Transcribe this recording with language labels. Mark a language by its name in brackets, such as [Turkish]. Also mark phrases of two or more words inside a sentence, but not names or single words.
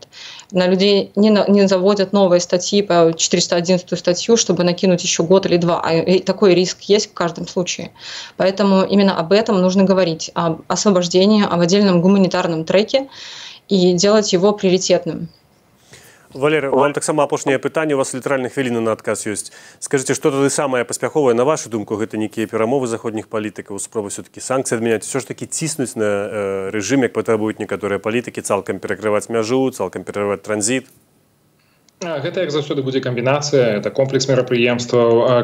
[Russian] На людей не заводят новые статьи по 411 статью, чтобы накинуть еще год или два. И такой риск есть в каждом случае. Поэтому именно об этом нужно говорить, об освобождении, об отдельном гуманитарном треке и делать его приоритетным. [Belarusian] Валерий, вам таксама апошняе пытанне, у вас літаральна хвіліна на адказ ёсць. Скажыце, што тады самае паспяховае, на вашу думку, гэта нейкія перамовы заходніх палітыкаў, спробы все-таки санкцыі адмяняць, [Russian] все ж таки [Belarusian] ціснуць на рэжым, як патрабуюць некаторыя палітыкі, цалкам перакрываць мяжу, цалкам перакрываць транзіт? Гэта, як заўсёды, будзе камбінацыя, это комплекс мерапрыемстваў.